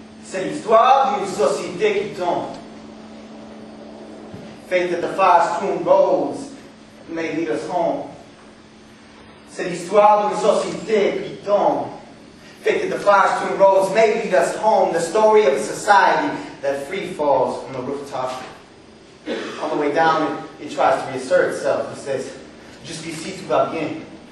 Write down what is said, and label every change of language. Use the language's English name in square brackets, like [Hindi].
[French] C'est l'histoire d'une société qui tombe. [English] Faith that the fire-strewn roads may lead us home. [French] C'est l'histoire d'une société qui tombe. [English] Faith that the fire-strewn roads may lead us home. The story of a society that free falls from the rooftop. On the way down, it tries to reassert itself. It says, [French] jusqu'ici tout va bien.